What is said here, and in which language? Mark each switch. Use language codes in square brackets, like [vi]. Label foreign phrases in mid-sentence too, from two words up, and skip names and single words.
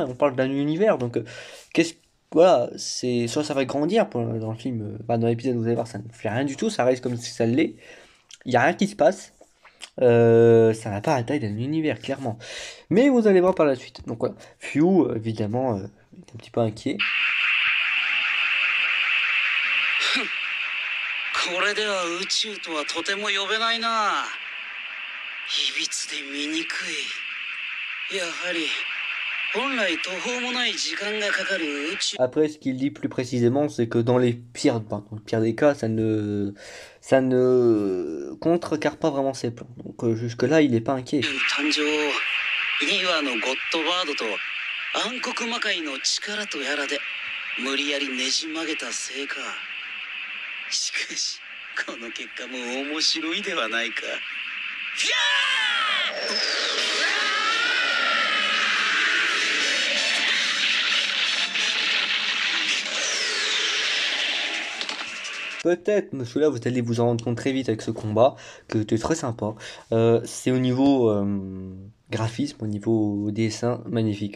[fr] On parle d'un univers, donc qu'est-ce voilà, c'est soit ça va grandir dans le film, bah, dans l'épisode vous allez voir, ça ne fait rien du tout, ça reste comme si ça l'est. Il y a rien qui se passe. Ça n'a pas la taille d'un univers, clairement. Mais vous allez voir par la suite. Donc voilà, Few, évidemment, est un petit peu inquiet. [ja] これでは宇宙とはとても呼べないな。いびつで醜い。やはり本来途方もない時間がかかる宇宙。 [fr] Après, ce qu'il dit plus précisément, c'est que dans le pire des cas, ça ne contrecarre pas vraiment ses plans. Donc jusque-là, il n'est pas inquiet. [ja] 誕生2羽のゴッドバードと暗黒魔界の力とやらで無理やりねじ曲げたせいか。しかしこの結果も面白いではないか。フィャー [fr] Peut-être, monsieur, là, vous allez vous en rendre compte très vite avec ce combat, que c'était très sympa. C'est au niveau graphisme, au niveau dessin, magnifique.